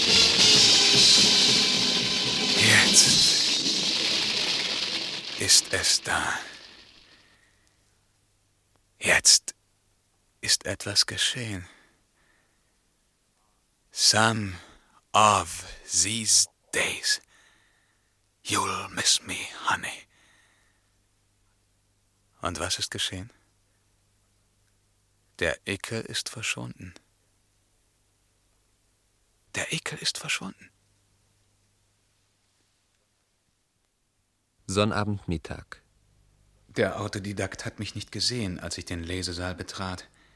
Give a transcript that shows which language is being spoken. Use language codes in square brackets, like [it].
[de] Jetzt ist es da. Jetzt ist etwas geschehen. [en] Some of these days, you'll miss me, honey. [de] Und was ist geschehen? Der Ekel ist verschwunden. Der Ekel ist verschwunden. Sonnabendmittag. Der Autodidakt hat mich nicht gesehen, als ich den Lesesaal betrat.